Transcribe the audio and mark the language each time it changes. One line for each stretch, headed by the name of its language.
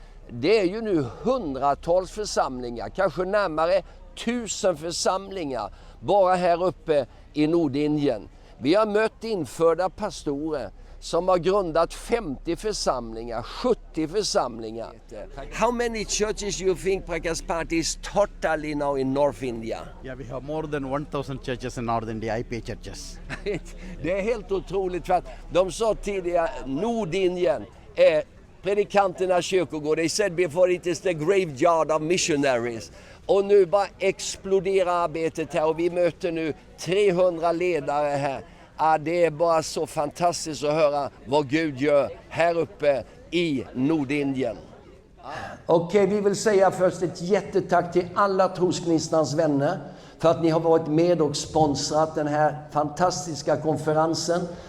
Swedish: Det är ju nu hundratals församlingar, kanske närmare 1000 församlingar bara här uppe i Nordindien. Vi har mött infödda pastorer som har grundat 50 församlingar, 70 församlingar.
English: How many churches you think Prakasam is totally now in North India? Yeah, we have more than 1,000 churches in North India, IPA churches.
Swedish: Det är helt otroligt, för att de sa tidigare Nordindien är predikanternas kyrkogård.
English: They said before it is the graveyard of missionaries.
Swedish: Och nu bara exploderar arbetet här, och vi möter nu 300 ledare här. Det är bara så fantastiskt att höra vad Gud gör här uppe i Nordindien. Okej, vi vill säga först ett jättetack till alla Trosgnistans vänner för att ni har varit med och sponsrat den här fantastiska konferensen.